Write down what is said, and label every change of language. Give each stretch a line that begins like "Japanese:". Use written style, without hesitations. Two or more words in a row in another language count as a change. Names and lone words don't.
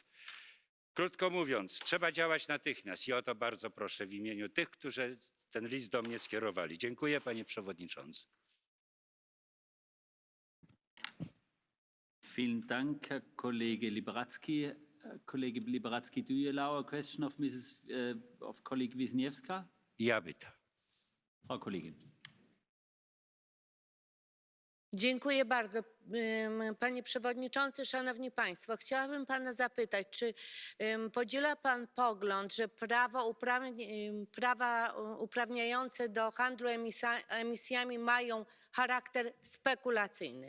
Polish: Krótko mówiąc, trzeba działać natychmiast i o to bardzo proszę w imieniu tych, którzy ten list do mnie skierowali. Dziękuję, panie przewodniczący.
German: Vielen Dank, Herr Kollege Liberadzki. Kollege Liberadzki,
English: do you allow a question of colleague Wisniewska?
German: Ja bitte. Frau Kollegin.
Polish: Dziękuję bardzo. Panie Przewodniczący, Szanowni Państwo, chciałabym Pana zapytać, czy podziela Pan pogląd, że prawa uprawniające do handlu emisjami mają charakter spekulacyjny?